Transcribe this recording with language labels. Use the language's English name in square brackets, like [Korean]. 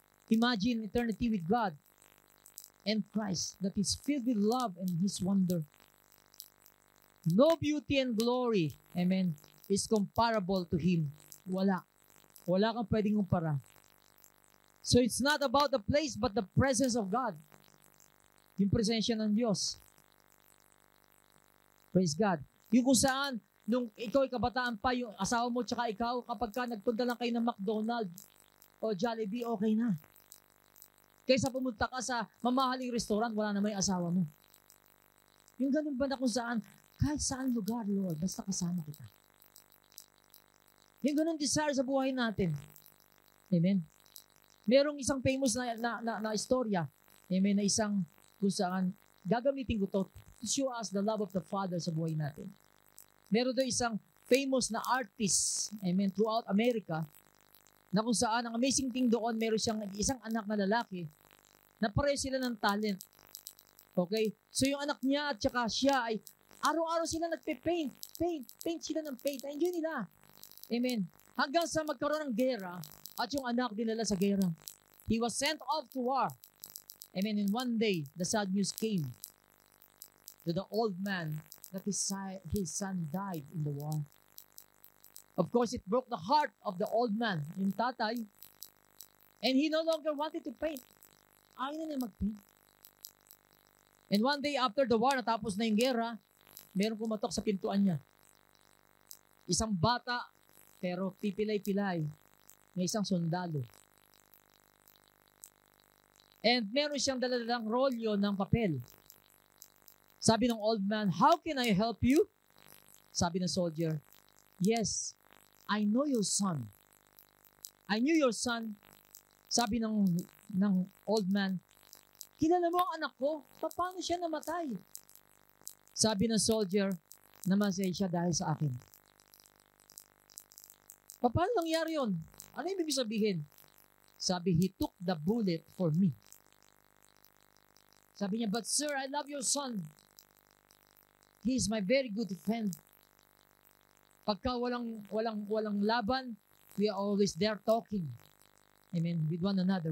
[English] Imagine eternity with God and Christ that is filled with love and His wonder. No beauty and glory, amen, is comparable to Him. Wala. [Filipino] Wala kang pwedeng kumpara. [English] So it's not about the place but the presence of God. [Filipino] Yung presensya ng Diyos. Praise God. Yung kung saan, nung ikaw ay kabataan pa, yung asawa mo tsaka ikaw, kapag ka nagpunta lang kayo ng McDonald's o Jollibee, okay na. Kaysa pumunta ka sa mamahaling restaurant, wala na may asawa mo. Yung ganun ba na kung saan, kahit saan lugar, Lord, basta kasama kita. Yung ganun desire sa buhay natin. Amen. Merong isang famous na istorya, amen, na isang kung saan gagamitin ko [English] to show us the love of the Father [Filipino] sa buhay natin. Meron doon isang famous na artist, amen, throughout America, na kung saan ang amazing thing doon, meron siyang isang anak na lalaki na pareho sila ng talent. Okay? So yung anak niya at saka siya ay araw-araw sila nagpe-paint. Paint sila ng paint. Enjoy nila. Amen. Hanggang sa magkaroon ng gera at yung anak dinala sa gera. [English] He was sent off to war. Amen. And one day, the sad news came to the old man that his son died in the war. Of course, it broke the heart of the old man, yung tatay, and he no longer wanted to paint. [Filipino] Ayaw na niya mag-paint. [English] And one day after the war, [Filipino] natapos na yung gera, meron pumatok sa pintuan niya. Isang bata, pero pipilay-pilay, na isang sundalo. And meron siyang dalalang rolyo ng papel. [English] Sabi ng old man, "How can I help you?" Sabi ng soldier, "Yes, I know your son. I knew your son." [Filipino] Sabi ng old man, "Kilala mo ang anak ko? Paano siya namatay?" Sabi ng soldier, "Namatay siya dahil sa akin." Paano nangyari yun? Ano ibig sabihin? [English] Sabi, "He took the bullet for me." Sabi niya, "But sir, I love your son. He is my very good friend. [Filipino] Pagka walang laban, [English] we are always there talking. Amen. With one another.